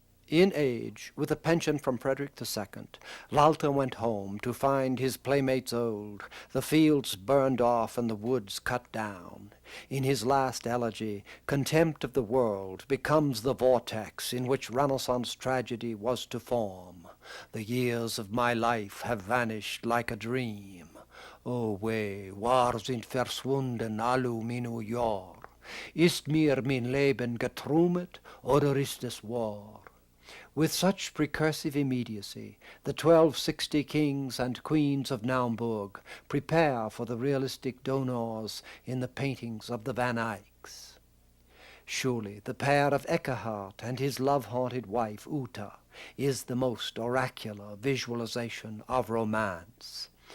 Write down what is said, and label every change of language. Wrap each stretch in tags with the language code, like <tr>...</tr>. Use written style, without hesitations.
<en>In age, with a pension from Frederick II, Walter went home to find his playmates old, the fields burned off and the woods cut down. In his last elegy, contempt of the world becomes the vortex in which Renaissance tragedy was to form. The years of my life have vanished like a dream.</en> <gmh>O weh, war sind verschwunden allu minu Jahr. Ist mir mein Leben geträumet, oder ist es wahr?</gmh> <en>With such precursive immediacy, the 1260 kings and queens of Naumburg prepare for the realistic donneurs in the paintings of the Van Eycks. Surely the pair of Eckhart and his love-haunted wife Uta is the most oracular visualization of romance.</en>